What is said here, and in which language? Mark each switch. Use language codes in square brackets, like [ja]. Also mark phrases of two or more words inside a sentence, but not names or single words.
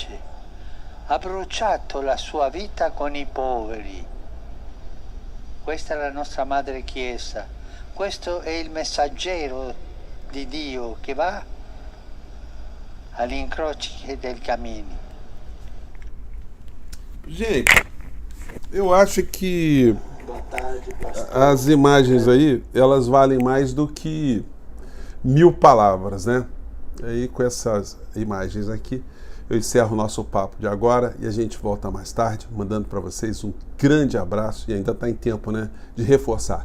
[it] Ha bruciato la sua vita con i poveri. Questa è la nostra Madre Chiesa. Questo è il messaggero di Dio che va agli incroci del cammino. [pt] Gente, eu acho que as imagens aí, elas valem mais do que 1000 palavras, né? Aí com essas imagens aqui, eu encerro o nosso papo de agora e a gente volta mais tarde, mandando para vocês um grande abraço e ainda está em tempo, né, de reforçar.